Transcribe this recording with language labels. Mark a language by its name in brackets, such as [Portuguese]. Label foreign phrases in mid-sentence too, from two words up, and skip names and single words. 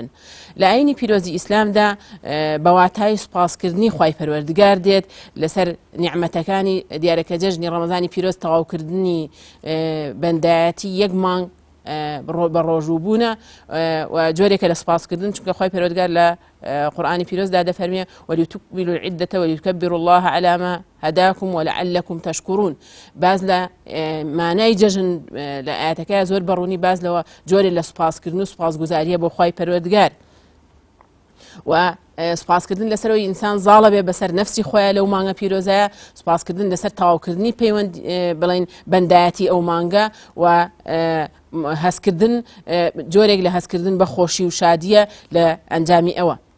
[Central Kurdish] لە ئاینی پیرۆزی ئیسلامدا بەواتای سوپاسکردنی خوای پەروەردگار دێت لەسەر نیعمەتەکانی دیارەکە جژنی ڕەمەزانی پیرۆز تەواوکردنی بەندایەتی یەک مانگ بە ڕۆژووبوونە و جۆرێکە لە سوپاسکردن چونکە خی پەروەردگار لە قورآانی پیرۆزدا دەفەرمێ [Arabic] ولیتکملوا العدة ولتكبروا الله على ما هداكم ولعلكم تشكرون. [Central Kurdish] باز لە مانای جژن لە ئاەتەکە زۆر بەڕوونی باز لەوە جۆرێک لە سوپاسکردن و سوپاسگوزاریە بۆ خی پەروەردگار و سوپاسکردن لەسەرەوەی ئینسان زاڵە بێ بەسەر نەفسی خۆیان لەو مانگە پیرۆزایە، سوپاسکردن لەسەر تەواوکردنی پەیوەند بڵین بەندایەتی ئەو مانگە و هەستکردن جۆرێک لە هەستکردن بە خۆشی و شادیە لە ئەنجامی ئەوە.